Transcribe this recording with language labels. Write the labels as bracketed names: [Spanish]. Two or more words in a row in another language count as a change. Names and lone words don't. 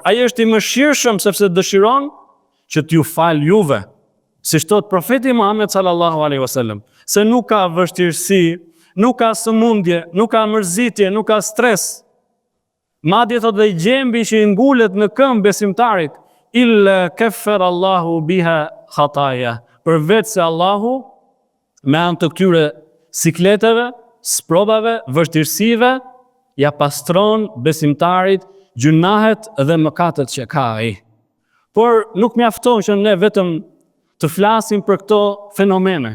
[Albanian] Ai është i mëshirshëm sepse dëshiron që t'ju fal juve. Si thot profeti Muhammed [Arabic] صلى الله عليه وسلم, [Albanian] se nuk ka vështirësi, nuk ka sëmundje, nuk ka mërzitje, nuk ka stres. Madje thot dhe gjembi që i ngulet në këmbë besimtarit, [Arabic] إلا كفر الله بها خطايا. [Albanian] Përveç se Allahu me anë të këtyre sikleteve, sprovave, vështirësive, ja pastron besimtarit gjunahet dhe mëkatet që ka ai. Por nuk mjafton që ne vetëm të flasim për këto fenomene.